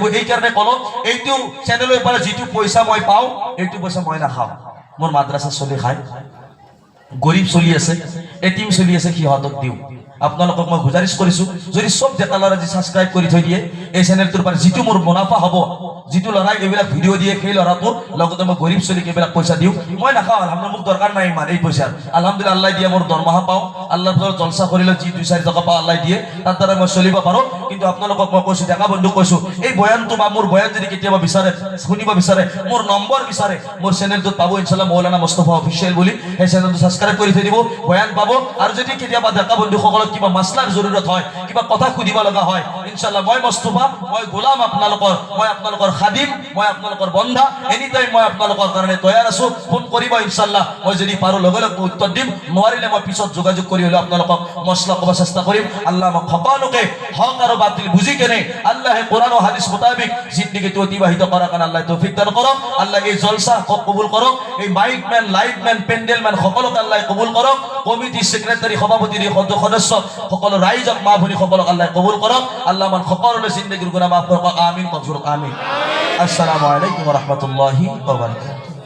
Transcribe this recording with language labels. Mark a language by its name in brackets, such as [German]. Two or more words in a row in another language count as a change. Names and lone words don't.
[Assamese] এই কাৰণে কলো, এইটো চেনেলৰ পৰা যিটো পইচা মই পাওঁ এইটো পইচা মই নাখাওঁ, মোৰ মাদ্ৰাসা চলি খায়, গরিব চলি আছে, এটিম চলি আছে, সিহঁতক দিওঁ। আপোনালোকক মই গুজাৰিছ কৰিছো, যদি সব ডেকা ল'ৰা যি সাবস্ক্রাইব কৰি থৈ দিয়ে এই চেনেলটোৰ পৰা যিটো মোৰ মুনাফা হ'ব, যিটো ল'ৰাই এইবিলাক ভিডিঅ' দিয়ে সেই ল'ৰাটোৰ লগতে মই গরিব চলিক এইবিলাক পইচা দিওঁ। মই নাখাওঁ, আলহামদুলিল্লাহ, মোক দৰকাৰ নাই ইমান এই পইচাৰ। আলহামদুলিল্লাহ আল্লাহ দিয়ে মোৰ দৰমহা পাওঁ, আল্লাহৰ পৰা জলসা কৰিলে যি 2-4 টকা পাওঁ আল্লাহ দিয়ে, তাৰ দ্বাৰা মই চলিব পাৰোঁ। কিন্তু আপোনালোকক মই কৈছো, ডেকা বন্ধু কৈছো, এই বয়ানটো বা মোৰ বয়ান যদি কেতিয়াবা বিচাৰে, শুনিব বিচাৰে, মোৰ নম্বৰ বিচাৰে, মোৰ চেনেলটোত পাব ইনশাআল্লাহ, মৌলানা মুস্তাফা অফিচিয়েল বুলি। সেই চেনেলটো সাবস্ক্রাইব কৰি থৈ দিব, বয়ান পাব। আৰু যদি কেতিয়াবা ডেকা বন্ধুসকলক কিবা মাসলাৰ জৰুৰত হয়, কিবা কথা সুধিব লগা হয়, ইনশাআল্লাহ মই মুস্তাফা, মই গোলাম আপোনালোকৰ, মই আপোনালোকৰ খাদিম, মই আপোনালোকৰ বন্ধা, [English] any time [Assamese] মই আপোনালোকৰ কাৰণে তৈয়াৰ আছো। ফোন কৰিব ইনশাআল্লাহ, মই যদি পাৰো লগে লগে উত্তৰ দিম, নোৱাৰিলে মই পিছত যোগাযোগ কৰি হলেও আপোনালোকক মছলা ক'ব চেষ্টা কৰিম। [Bangla] আল্লাহ আমাক সকলোকে হক আৰু বাতিল বুঝি কেনে আল্লাহ কোরআন ও হাদিস মোতাবেক জিন্দেগিতে অতিবাহিত করার কারণে আল্লাহ তৌফিক দান করো। আল্লাহ এই জলসা কবুল করো, এই [English] mic man, light man, pandal man [Bangla] সকলকে আল্লাহ কবুল করো। [English] committee secretary [Bangla] সভাপতি সদস্য সকল রাইজক মা ভনী সকলক আল্লাহ কবুল করো। আল্লাহ মান সকলের জিন্দেগির গুনাহ মাফ করো। [Arabic] آمين. آمين. السلام عليكم ورحمة الله وبركاته.